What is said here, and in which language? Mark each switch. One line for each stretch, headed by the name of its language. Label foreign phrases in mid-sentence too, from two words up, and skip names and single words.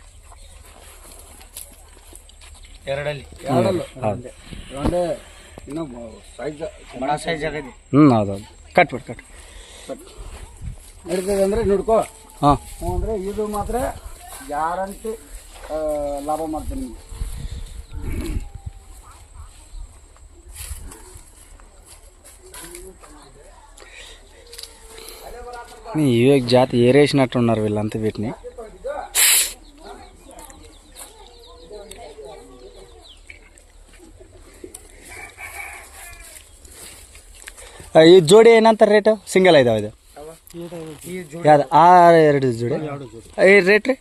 Kannada: ಎರಡಲ್ಲಿ ಒಂದೇ ಇನ್ನೂ ಸೈಜ್ ಆಗಿದೆ. ಹೌದೌದು. ಕಟ್ಬಿಟ್ಟು ಕಟ್ ನಡೀತದೆ ಅಂದರೆ ನೋಡ್ಕೋ. ಅಂದರೆ ಇದು ಮಾತ್ರ ಗ್ಯಾರಂಟಿ ಲಾಭ ಮಾಡ್ತೀನಿ ನಿಮಗೆ.
Telugu: ఇవి జాతి ఏరేసినట్టు ఉన్నారు వీళ్ళంతా వీటిని.
Kannada: ಈ ಜೋಡಿ ಏನಂತ ರೇಟ್? ಸಿಂಗಲ್ ಐದಾವ ಇದು? ಯಾವ್ದು? ಆ ಎರಡು ಜೋಡಿ ಈ ರೇಟ್ ರೀ?